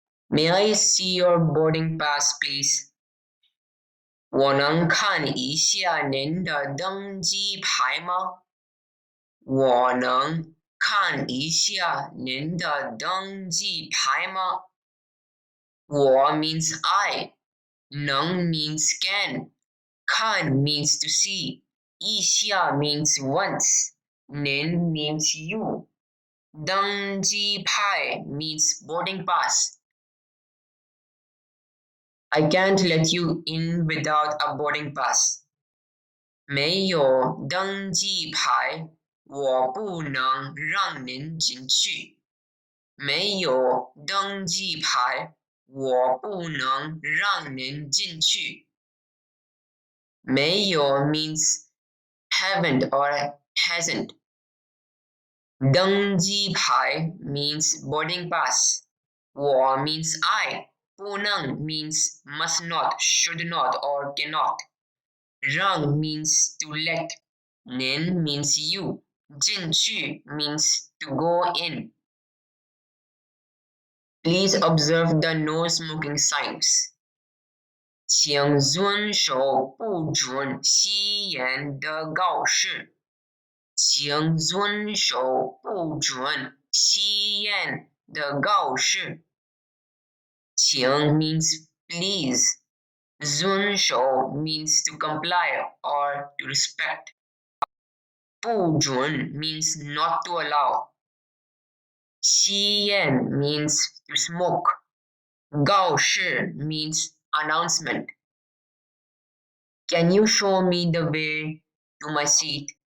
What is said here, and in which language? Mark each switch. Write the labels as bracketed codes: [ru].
[en] May I see your boarding pass, please? [zh] 我能看一下您的登机牌吗？我能看一下您的登机牌吗？ [en] 我 means I, 能 means can, 看 means to see, 一下 means once, 您 means you, 登机牌 means boarding pass. I can't let you in without a boarding pass. [zh] 没有登机牌，我不能让您进去。没有登机牌，我不能让您进去。 [en] 没有 means haven't or hasn't. 登机牌 means boarding pass. 我 means I. 不能 means must not, should not, or cannot. 让 means to let. 您 means you. 进去 means to go in. Please observe the no smoking signs. [zh] 请遵守不准吸烟的告示。请遵守不准吸烟的告示。 [en] 请 means please. 遵守 means to comply or to respect. 不准 means not to allow. 吸烟 means to smoke. 告示 means announcement. Can you show me the way to my seat?